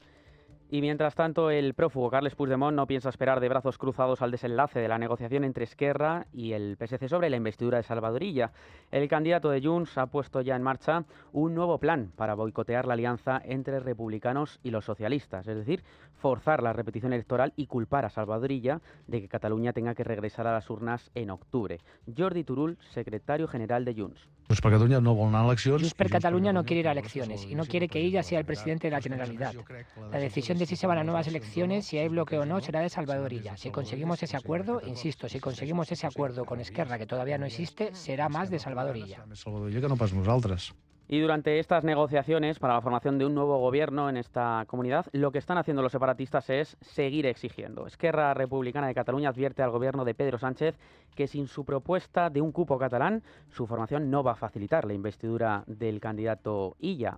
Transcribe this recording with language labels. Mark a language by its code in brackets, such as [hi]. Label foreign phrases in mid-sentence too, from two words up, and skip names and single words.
[es] Y mientras tanto, el prófugo Carles Puigdemont no piensa esperar de brazos cruzados al desenlace de la negociación entre Esquerra y el PSC sobre la investidura de Salvador Illa. El candidato de Junts ha puesto ya en marcha un nuevo plan para boicotear la alianza entre republicanos y los socialistas, es decir, forzar la repetición electoral y culpar a Salvador Illa de que Cataluña tenga que regresar a las urnas en octubre. Jordi Turull, secretario general de Junts. [ca] Junts per Catalunya no vol anar a eleccions. [es] Junts per Catalunya no quiere ir a elecciones y no quiere que Illa sea el presidente de la Generalidad. La decisión de si se van a nuevas elecciones, si hay bloqueo o no, será de Salvador Illa. Si conseguimos ese acuerdo, insisto, si conseguimos ese acuerdo con Esquerra, que todavía no existe, será más de Salvador Illa. [ca] Salvador Illa que no pas nosaltres. [es] Y durante estas negociaciones para la formación de un nuevo gobierno en esta comunidad, lo que están haciendo los separatistas es seguir exigiendo. Esquerra Republicana de Cataluña advierte al gobierno de Pedro Sánchez que sin su propuesta de un cupo catalán, su formación no va a facilitar la investidura del candidato Illa.